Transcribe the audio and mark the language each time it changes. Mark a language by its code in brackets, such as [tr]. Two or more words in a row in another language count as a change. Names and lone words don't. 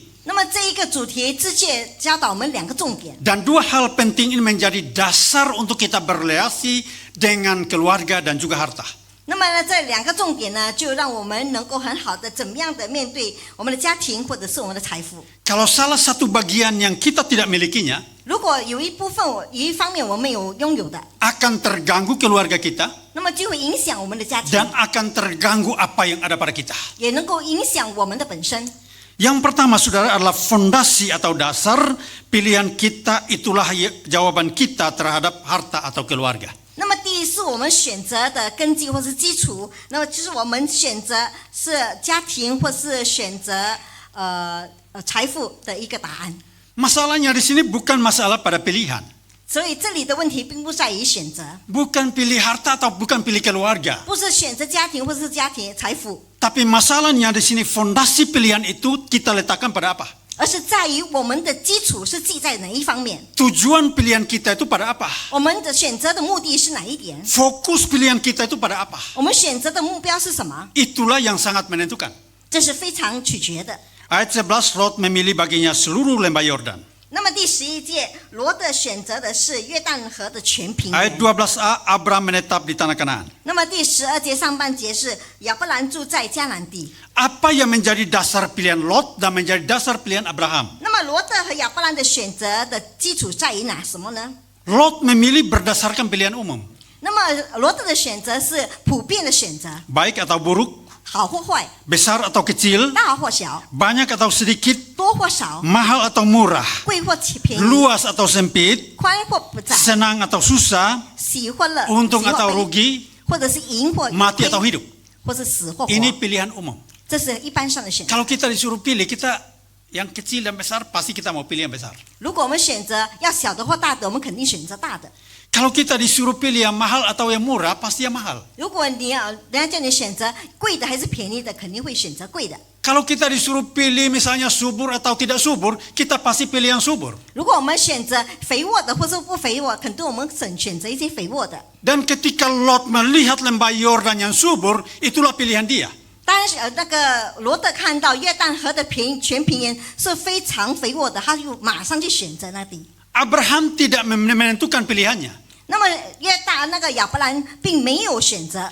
[zh] 那么这一个主题之界教导我们两个重点， [id] Dan dua hal penting ini menjadi dasar untuk kita berrelasi dengan keluarga dan juga harta. [zh] 那么呢，这两个重点呢，就让我们能够很好的怎么样的面对我们的家庭或者是我们的财富。 [id] Kalau salah satu bagian yang kita tidak milikinya, [zh] 如果有一方面我们有拥有的， [id] akan terganggu keluarga kita [zh] 那么就会影响我们的家庭， [id] dan akan terganggu apa yang ada pada kita. [zh] 也能够影响我们的本身。 [id] Yang pertama, saudara, adalah fondasi atau dasar pilihan kita, itulah jawaban kita terhadap harta atau keluarga. [zh] 那么第一是我们选择的根基或是基础，那么就是我们选择是家庭或是选择财富的一个答案。 [id] Masalahnya di sini bukan masalah pada pilihan. [zh] 所以这里的问题并不在于选择， [id] Bukan pilih harta atau bukan pilih keluarga. [zh] 不是选择家庭或是家庭财富， [id] Tapi masalahnya di sini fondasi pilihan itu kita letakkan pada apa? [zh] 而是在于我们的基础是记在哪一方面， [id] Tujuan pilihan kita itu pada apa? [zh] 我们的选择的目的是哪一点， [id] Fokus pilihan kita itu pada apa? [zh] 我们选择的目标是什么， [id] Itulah yang sangat menentukan. [zh] 这是非常取决的。 [id] Ayat 11, Lot memilih baginya seluruh lembah Yordan. [zh] 那么第11节，罗德选择的是约旦河的全平 Ayat 原。 [id] 12a, Abram menetap di tanah Kanaan. [zh] 那么第12节上半节是亚伯兰住在迦南地。 [id] Apa yang menjadi dasar pilihan Lot dan menjadi dasar pilihan Abraham? [zh] 那么罗德和亚伯兰的选择的基础在于哪什么呢？ [id] Lot memilih berdasarkan pilihan umum. [zh] 那么罗德的选择是普遍的选择， [id] Baik atau buruk, [zh] 好或坏， [id] besar atau kecil, [zh] 大或小， [id] banyak atau sedikit, [zh] 多或少， [id] mahal atau murah, [zh] 贵或便宜， [id] luas atau sempit, [zh] 宽或不窄， [id] senang atau susah, [zh] 喜或乐， untung 喜或 atau 悲， rugi, 或者是赢或 [id] mati atau [zh] 亏， hidup. 或是死或活， [id] Ini pilihan umum. [zh] 这是一般上的选择。 [id] Kalau kita disuruh pilih, kita yang kecil dan besar pasti kita mau pilih yang besar. [zh] 如果我们选择要小的或大的，我们肯定选择大的。 [id] Kalau kita disuruh pilih yang mahal atau yang murah, pasti yang mahal. [zh] 如果人家叫你选择贵的还是便宜的，肯定会选择贵的。 [id] Kalau kita disuruh pilih misalnya subur atau tidak subur, kita pasti pilih yang subur. [zh] 如果我们选择肥沃的或是不肥沃，肯定我们选择一些肥沃的。 [id] Dan ketika Lot melihat lembah Yordan yang subur, itulah pilihan dia. [zh] 当然，那个罗德看到约旦河的全平原是非常肥沃的，他就马上去选择那地。 [id] Abraham tidak menentukan pilihannya. [zh] 那么那个亚伯兰并没有选择，